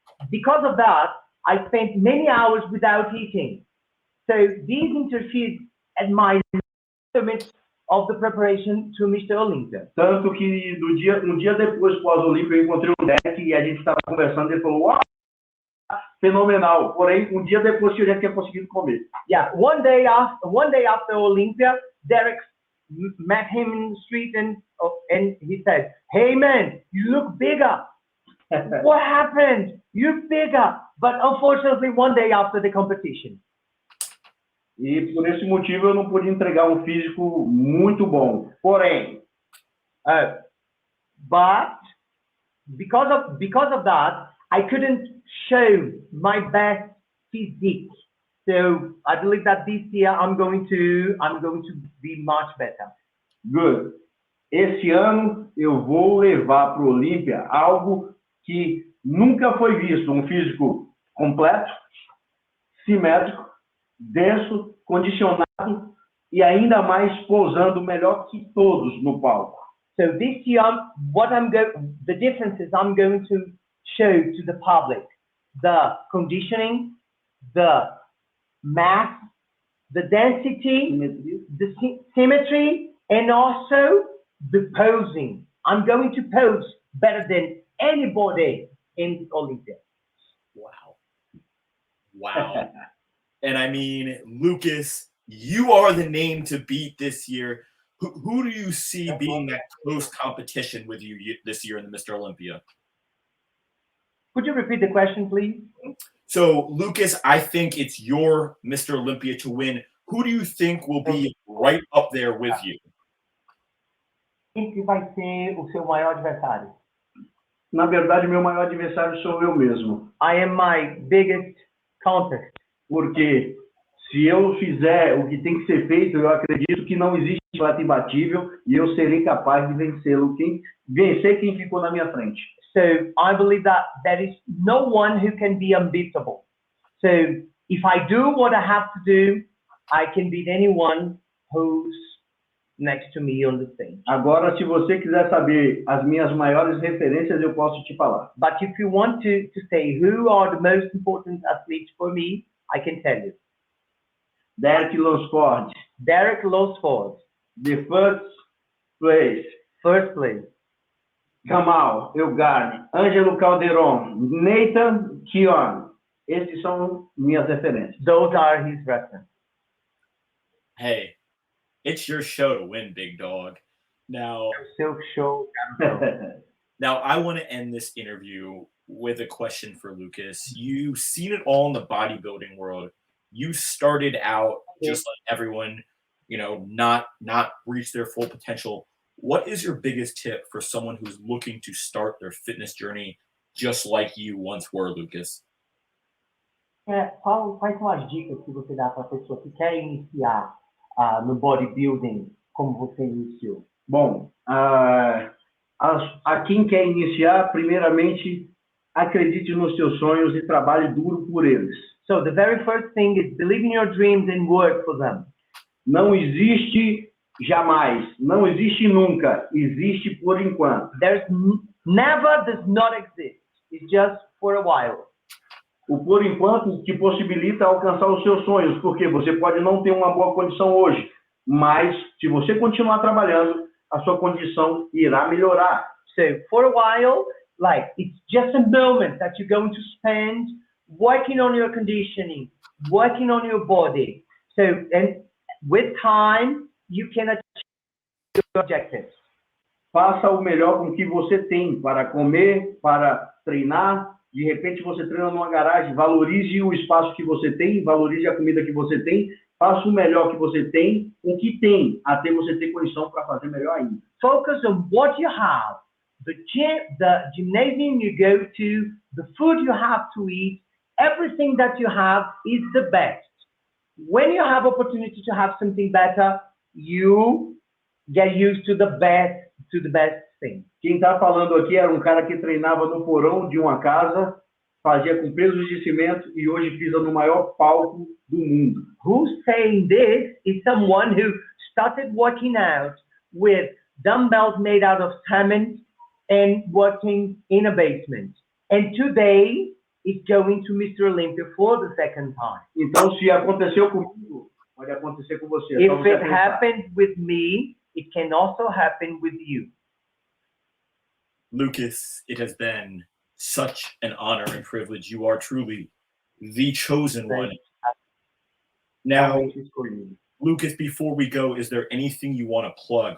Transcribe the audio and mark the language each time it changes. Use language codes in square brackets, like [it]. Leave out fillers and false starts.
[en] Because of that, I spent many hours without eating. So these interfered at my limit of the preparation to Mr. Olympia. [pt] Tanto que um dia depois, pós-Olympia, eu encontrei o Deck e a gente estava conversando e ele falou, uau, fenomenal. Porém, um dia depois que eu já tinha conseguido comer. [en] Yeah, one day after Olympia, Derek met him in the street and he said, "Hey man, you look bigger. What happened? You're bigger." But unfortunately, one day after the competition. [pt] E por esse motivo eu não pude entregar um físico muito bom. Porém, [en] but because of that, I couldn't show my best physique. So I believe that this year I'm going to be much better. Good. [pt] Esse ano eu vou levar para o Olympia algo que nunca foi visto, um físico completo, simétrico, denso, condicionado e ainda mais posando melhor que todos no palco. [en] So this year, the difference is I'm going to show to the public the conditioning, the mass, the density, [pt] Simetria. [en] the symmetry, and also the posing. I'm going to pose better than anybody in Olympia. Wow. Wow. And I mean, Lucas, you are the name to beat this year. Who do you see being that close competition with you this year in the Mr. Olympia? Could you repeat the question, please? So, Lucas, I think it's your Mr. Olympia to win. Who do you think will be right up there with you? [pt] Quem que vai ser o seu maior adversário? Na verdade, meu maior adversário sou eu mesmo. [en] I am my biggest contest. [pt] Porque se eu fizer o que tem que ser feito, eu acredito que não existe atleta imbatível e eu serei capaz de vencê-lo, vencer quem ficou na minha frente. [en] So I believe that there is no one who can be unbeatable. So if I do what I have to do, I can beat anyone who's next to me on the stage. [pt] Agora, se você quiser saber as minhas maiores referências, eu posso te falar. [en] But if you want to say who are the most important athletes for me, I can tell you. Derek Losford, Derek Losford, the first place. first place. Kamal Elgarni, Ângelo Calderon, Nathan Kion. [pt] Esses são minhas referências. [en] Those are his references. Hey, it's your show to win, big dog. Now, Silk show. now I want to end this interview with a question for Lucas. You've seen it all in the bodybuilding world. You started out just like everyone, not reach their full potential. What is your biggest tip for someone who's looking to start their fitness journey just like you once were, Lucas? [pt] Quais são as dicas que você dá para a pessoa que quer iniciar no bodybuilding como você iniciou? Bom, a quem quer iniciar, primeiramente, acredite nos seus sonhos e trabalhe duro por eles. [en] So the very first thing is believe in your dreams and work for them. [pt] Não existe jamais, não existe nunca, existe por enquanto. [en] There's never does not exist. It's just for a while. [pt] O por enquanto te possibilita alcançar os seus sonhos, porque você pode não ter uma boa condição hoje, mas se você continuar trabalhando, a sua condição irá melhorar. [en] So for a while, like it's just a moment that you're going to spend working on your conditioning, working on your body. So and with time, you can achieve your objectives. [pt] Faça o melhor com o que você tem para comer, para treinar. De repente você treina numa garagem, valorize o espaço que você tem, valorize a comida que você tem, faça o melhor que você tem, o que tem, até você ter condição para fazer melhor ainda. [en] Focus on what you have, the gymnasium you go to, the food you have to eat, everything that you have is the best. When you have opportunity to have something better, you get used to the best thing. [pt] Quem está falando aqui era um cara que treinava no porão de uma casa, fazia com pesos de cimento e hoje pisa no maior palco do mundo. [en] Who's saying this is someone who started working out with dumbbells made out of cement and working in a basement. And today is going to Mr. Olympia for the second time. [pt] Então, se aconteceu comigo, pode acontecer com você. [en] If it happened with me, it can also happen with you. Lucas, it has been such an honor and privilege. You are truly the chosen one. Now, Lucas, before we go, is there anything you want to plug?